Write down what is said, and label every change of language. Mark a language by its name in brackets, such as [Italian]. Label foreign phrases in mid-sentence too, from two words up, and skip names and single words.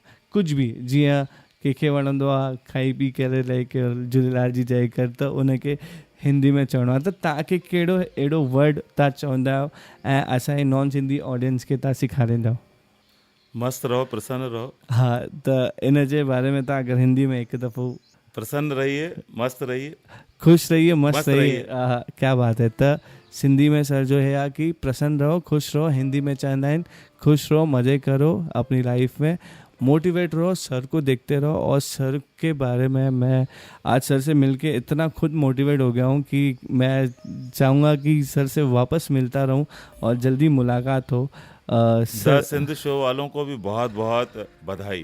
[Sindhi] कुझु बि जीअं कंहिंखे वणंदो आहे खाई पी करे लही करे झूलेलाल जी जय कर, त उनखे हिंदी में चवणो आहे। त तव्हांखे कहिड़ो अहिड़ो वर्ड तव्हां चवंदा आहियो ऐं असांजी [English] non Sindhi audience [Sindhi] खे तव्हां सेखारींदा आहियो? मस्तु रहो, प्रसन्न रहो। हाँ, त इन जे बारे में तव्हां अगरि हिंदी में हिकु दफ़ो [Hindi] प्रसन्न रहिए, मस्त रहिए, खुश रहिए, मस्त रहिए। क्या बात है। [Sindhi] त सिंधी में सर जो है कि प्रसन्न रहो, खुश रहो। हिंदी में चवंदा आहिनि [Hindi] खुश रहो, मज़े करो अपनी लाइफ में, मोटिवेट रहो, सर को देखते रहो। और सर के बारे में मैं आज सर से मिलके इतना खुद मोटिवेट हो गया हूँ कि मैं चाहूँगा कि सर से वापस मिलता रहूँ और जल्दी मुलाकात हो। द सिंध शो वालों को भी बहुत बहुत बधाई।